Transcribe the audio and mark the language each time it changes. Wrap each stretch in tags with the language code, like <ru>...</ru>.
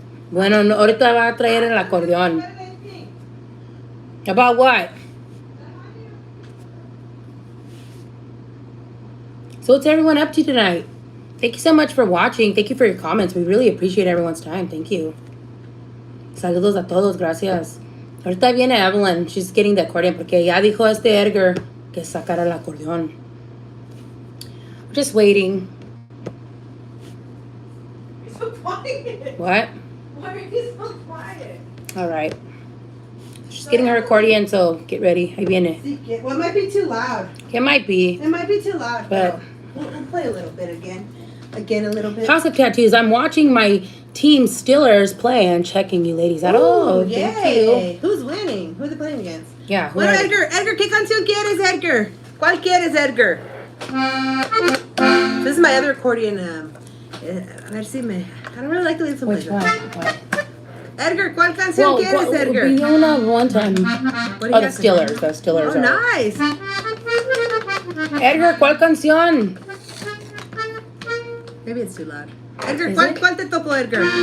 <es>Bueno, ahorita va a traer el acordeón.</es> <en>About what? So what's everyone up to tonight? Thank you so much for watching. Thank you for your comments. We really appreciate everyone's time. Thank you.</en> <es>Saludos a todos. Gracias. Ahorita viene Evelyn.</es> <en>She's getting the accordion</en> <es>porque ya dijo Edgar que sacara el acordeón.</es> <en>We're just waiting. You're so quiet? What? Why are you so quiet? All right. She's getting her accordion, so get ready. Ahí viene. Well, it might be too loud. It might be. It might be too loud, but we'll play a little bit again. Again, a little bit. House of Tattoos. I'm watching my team Steelers play and checking you ladies out. Oh, thank you. Who's winning? Who are they playing against? Yeah.</en> <es>Bueno, Edgar, ¿qué canción quieres, Edgar? ¿Cuál quieres, Edgar?</es> <en>This is my other accordion.</en> <es>A ver si me...</es> <en>I don't really like the way it's Which one?</en> <es>Edgar, ¿cuál canción quieres, Edgar?</es> <en>We don't one time. The Steelers. The Steelers. Oh, nice.</en> <es>Edgar, ¿cuál canción?</es> <en>Maybe it's too loud.</en> <es>Edgar, ¿cuál te tocó, Edgar?</es>